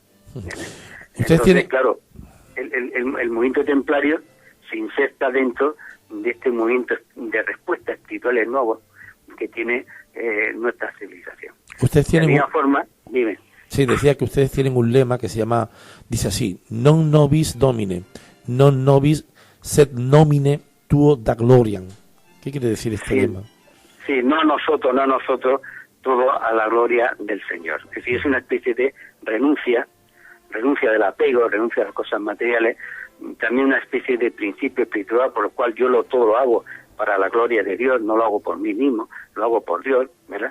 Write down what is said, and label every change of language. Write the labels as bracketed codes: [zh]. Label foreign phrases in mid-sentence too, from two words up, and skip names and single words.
[es] Entonces, claro, el movimiento templario se inserta dentro de este movimiento de respuesta espirituales nuevos que tiene nuestra civilización. Usted tiene de alguna forma, dime. Sí, decía que ustedes tienen un lema que se llama, dice así: [la] non nobis domine, non nobis sed nomine tuo da gloriam. [es] ¿Qué quiere decir este lema? Sí, no nosotros, todo a la gloria del Señor. Es decir, es una especie de renuncia del apego, renuncia a las cosas materiales, también una especie de principio espiritual por el cual yo todo lo hago para la gloria de Dios, no lo hago por mí mismo, lo hago por Dios, ¿verdad?